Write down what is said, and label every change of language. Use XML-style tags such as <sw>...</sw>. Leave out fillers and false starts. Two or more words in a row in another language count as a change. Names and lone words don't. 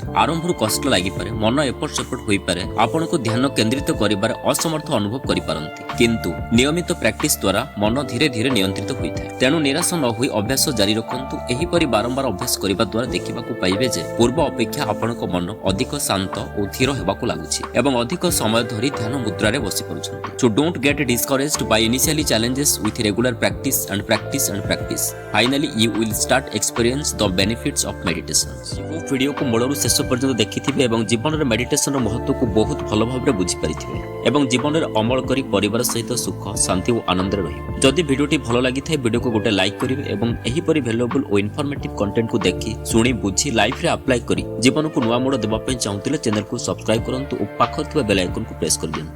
<or>ଆରମ୍ଭରୁ କଷ୍ଟ ଲାଗିପାରେ, ମନ ଏପଟ ସେପଟ ହୋଇପାରେ, ଆପଣଙ୍କୁ ଧ୍ୟାନ କେନ୍ଦ୍ରିତ କରିବାରେ ଅସମର୍ଥ ଅନୁଭବ କରିପାରନ୍ତି, କିନ୍ତୁ ନିୟମିତ ପ୍ରାକ୍ଟିସ ଦ୍ୱାରା ମନ ଧୀରେ ଧୀରେ ନିୟନ୍ତ୍ରିତ ହୋଇଥାଏ। ତେଣୁ ନିରାଶ ନ ହୋଇ ଅଭ୍ୟାସ ଜାରି ରଖନ୍ତୁ। ଏହିପରି ବାରମ୍ବାର ଅଭ୍ୟାସ କରିବା ଦ୍ୱାରା ଦେଖିବାକୁ ପାଇବେ ଯେ ପୂର୍ବ ଅପେକ୍ଷା ଆପଣଙ୍କ ମନ ଅଧିକ ଶାନ୍ତ ଓ ଧୀର ହେବାକୁ ଲାଗୁଛି ଏବଂ ଅଧିକ ସମୟ ଧରି ଧ୍ୟାନ ମୁଦ୍ରାରେ ବସି ପାରୁଛନ୍ତି।</or> <en>So don't get discouraged by initially challenges. With regular practice and practice and practice, finally you will start experience the benefits of meditation.</en> <or>ଭିଡ଼ିଓକୁ ମୂଳରୁ ଶେଷ ପର୍ଯ୍ୟନ୍ତ ଦେଖିଥିବେ ଏବଂ ଜୀବନରେ ମେଡିଟେସନର ମହତ୍ତ୍ୱକୁ ବହୁତ ଭଲ ଭାବରେ ବୁଝିପାରିଥିବେ ଏବଂ ଜୀବନରେ ଅମଳ କରି ପରିବାର ସହିତ ସୁଖ, ଶାନ୍ତି ଓ ଆନନ୍ଦରେ ରହିବେ। ଯଦି ଭିଡ଼ିଓଟି ଭଲ ଲାଗିଥାଏ, ଭିଡ଼ିଓକୁ ଗୋଟେ ଲାଇକ୍ କରିବେ ଏବଂ ଏହିପରି ଭ୍ୟାଲୁଏବଲ୍ ଓ</or> <en>informative content-କୁ</en> <or>ଦେଖି, ଶୁଣି, ବୁଝି ଲାଇଫରେ ଆପ୍ଲାଏ କରି ଜୀବନକୁ ନୂଆ ମୋଡ଼ ଦେବା ପାଇଁ ଚାହୁଁଥିଲେ ଚ୍ୟାନେଲକୁ ସବସ୍କ୍ରାଇବ କରନ୍ତୁ ଓ ପାଖରେ ଥିବା</or> <en>bell icon-କୁ</en> <or>ପ୍ରେସ୍ କରିଦିଅନ୍ତୁ।</or>